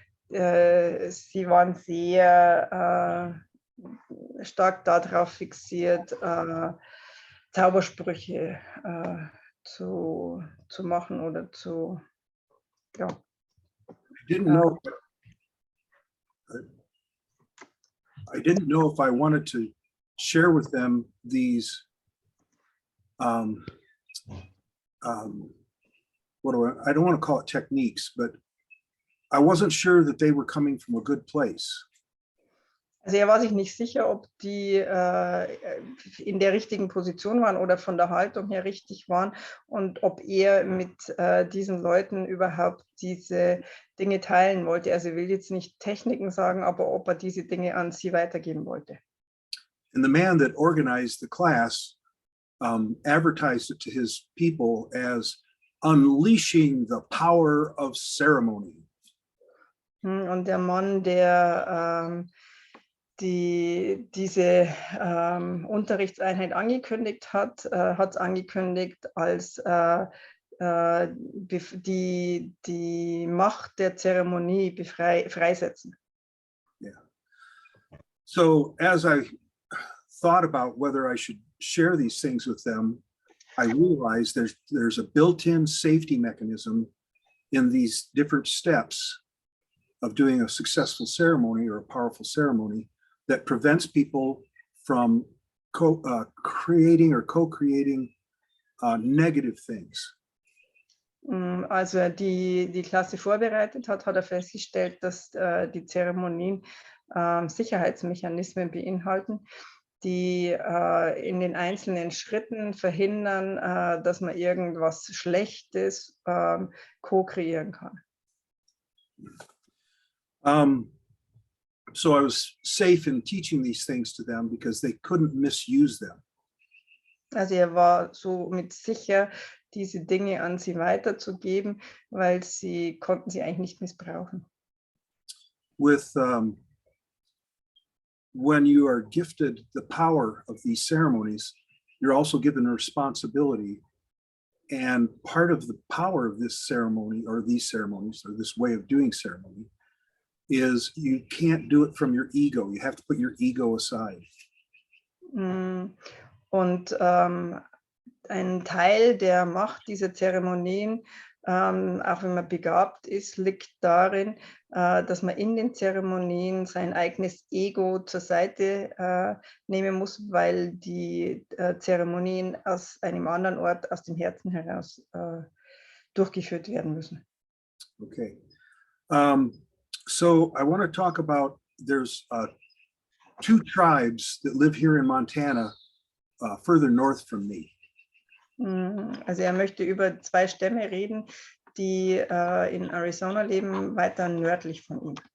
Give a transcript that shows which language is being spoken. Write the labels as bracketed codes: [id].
[de] sie waren sehr stark darauf fixiert, Zaubersprüche zu machen oder zu, ja. [en] I didn't know if I wanted to share with them these I don't want to call it techniques, but I wasn't sure that they were coming from a good place. [de] Also war sich nicht sicher, ob die in der richtigen Position waren oder von der Haltung her richtig waren und ob er mit diesen Leuten überhaupt diese Dinge teilen wollte. Also will jetzt nicht Techniken sagen, aber ob er diese Dinge an sie weitergeben wollte. [en] And the man that organized the class advertised it to his people as unleashing the power of ceremony. [de] Und der Mann, der diese Unterrichtseinheit angekündigt hat, hat es angekündigt als die Macht der Zeremonie freisetzen. Yeah. [en] So as I thought about whether I should share these things with them, I realized there's a built-in safety mechanism in these different steps of doing a successful ceremony or a powerful ceremony that prevents people from creating or co-creating negative things. [de] Also die Klasse vorbereitet hat er festgestellt, dass die Zeremonien Sicherheitsmechanismen beinhalten, die in den einzelnen Schritten verhindern, dass man irgendwas Schlechtes co-kreieren kann. [en] So I was safe in teaching these things to them because they couldn't misuse them. [de] Also war somit sicher, diese Dinge an sie weiterzugeben, weil sie konnten sie eigentlich nicht missbrauchen. [en] With when you are gifted the power of these ceremonies, you're also given a responsibility. And part of the power of this ceremony or these ceremonies or this way of doing ceremony is you can't do it from your ego. You have to put your ego aside. [de] Und ein Teil der Macht dieser Zeremonien, auch wenn man begabt ist, liegt darin, dass man in den Zeremonien sein eigenes Ego zur Seite nehmen muss, weil die Zeremonien aus einem anderen Ort, aus dem Herzen heraus durchgeführt werden müssen. Okay. [en] So I want to talk about, there's 2 tribes that live here in Montana, further north from me. [de] Also möchte über 2 Stämme reden, die in Arizona leben, weiter nördlich von ihm.